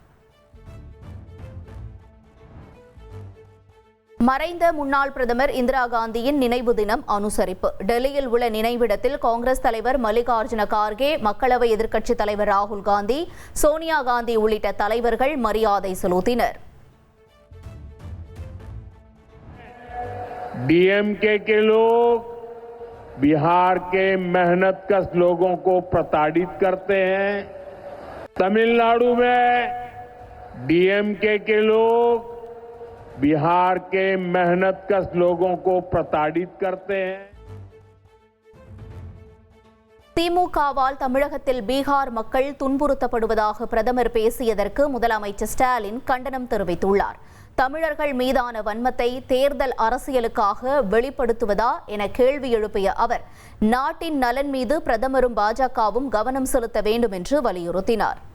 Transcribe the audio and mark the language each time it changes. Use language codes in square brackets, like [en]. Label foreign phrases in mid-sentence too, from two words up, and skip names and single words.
[ta] மறைந்த முன்னாள் பிரதமர் இந்திரா காந்தியின் நினைவு தினம் அனுசரிப்பு. டெல்லியில் உள்ள நினைவிடத்தில் காங்கிரஸ் தலைவர் மல்லிகார்ஜுன கார்கே, மக்களவை எதிர்க்கட்சித் தலைவர் ராகுல் காந்தி, சோனியா காந்தி உள்ளிட்ட தலைவர்கள் மரியாதை செலுத்தினர். [hi] डीएमके के लोग बिहार के मेहनतकश लोगों को प्रताड़ित करते हैं। तमिलनाडु में डीएमके के लोग बिहार के मेहनतकश लोगों को प्रताड़ित करते हैं. [ta] திமுகவால் தமிழகத்தில் பீகார் மக்கள் துன்புறுத்தப்படுவதாக பிரதமர் பேசியதற்கு முதலமைச்சர் ஸ்டாலின் கண்டனம் தெரிவித்துள்ளார். தமிழர்கள் மீதான வன்மத்தை தேர்தல் அரசியலுக்காக வெளிப்படுத்துவதா என கேள்வி எழுப்பிய அவர், நாட்டின் நலன் மீது பிரதமரும் பாஜகவும் கவனம் செலுத்த வேண்டும் என்று வலியுறுத்தினார்.